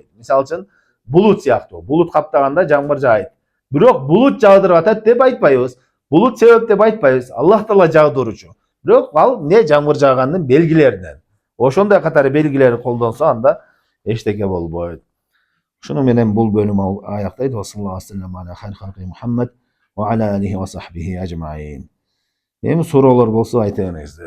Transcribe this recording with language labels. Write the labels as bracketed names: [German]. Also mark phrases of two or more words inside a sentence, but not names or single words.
[Kyrgyz] Мисалы үчүн булут сыяктуу, булут каптаганда жамгыр жаайт. Бирок булут жаадырып атат деп айтпайбыз. Булут себеп деп айтпайбыз. Аллах Таала жаадыруучу. Бирок ал не жамгыр жаагандын белгилеринен. Ошондой катары белгилери колдонсо, анда эчтеке болбойт. Ушуну менен бул бөлүм аяктайт. [Arabic] صلى الله عليه وسلم محمد وعلى آله وصحبه أجمعين. [Kyrgyz] Эми суроолор болсо айта бериңиздер.